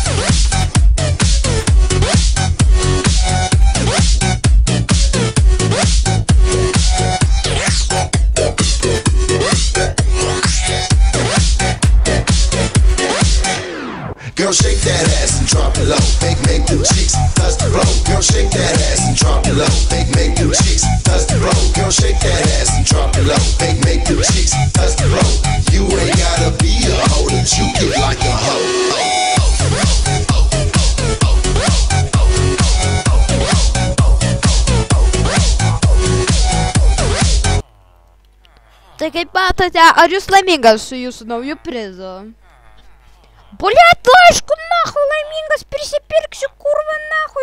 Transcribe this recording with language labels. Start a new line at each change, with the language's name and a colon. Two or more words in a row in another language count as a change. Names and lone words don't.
English: Girl, shake that ass and drop it low. Make them cheeks touch the floor. Girl, shake that ass and drop it low. Make them cheeks touch the floor. Girl, shake that ass and drop it low. Make them cheeks touch the floor. You ain't gotta be a hoe to juke it like a hoe.
Lithuanian: Tai kaip matote, ar jūs laimingas su jūsų nauju prizu? Блядь, aišku, нахуй laimingas, prisipirksiu, kurva, нахуй.